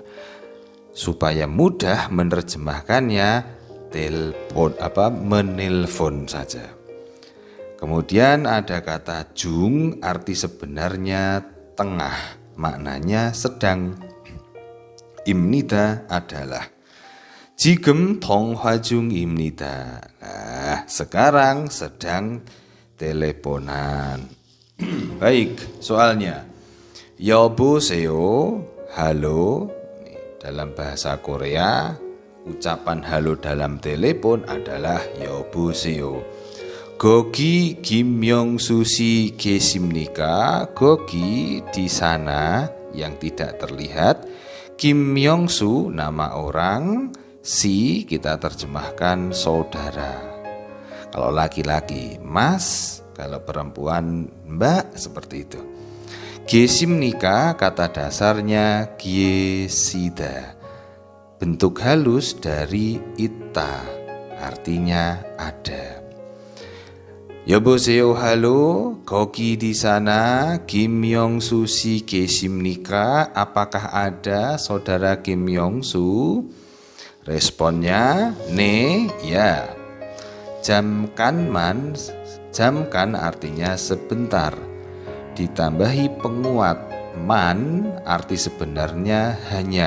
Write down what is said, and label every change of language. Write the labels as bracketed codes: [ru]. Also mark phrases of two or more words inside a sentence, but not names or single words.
[id] Supaya mudah menerjemahkannya, menelpon saja. Kemudian ada kata jung, arti sebenarnya tengah, maknanya sedang. [ko] 입니다 adalah 지금 통화 중입니다. [id] Nah, sekarang sedang teleponan. Baik, soalnya 여보세요, halo. Dalam bahasa Korea, ucapan halo dalam telepon adalah 여보세요. [ko] 거기 김명수 씨 계십니까? [id] 거기 di sana yang tidak terlihat. 김명수 nama orang, si kita terjemahkan saudara. Kalau laki-laki mas, kalau perempuan mbak, seperti itu. 계십니까 kata dasarnya 계시다. Bentuk halus dari ita, artinya ada. 여보세요, halo, 거기 di sana, [ko] 김명수 씨 계십니까? [id] Apakah ada saudara Kim Yong-su? Responnya, 네, ya. 잠깐만, jamkan artinya sebentar. Ditambahi penguat, man, arti sebenarnya hanya.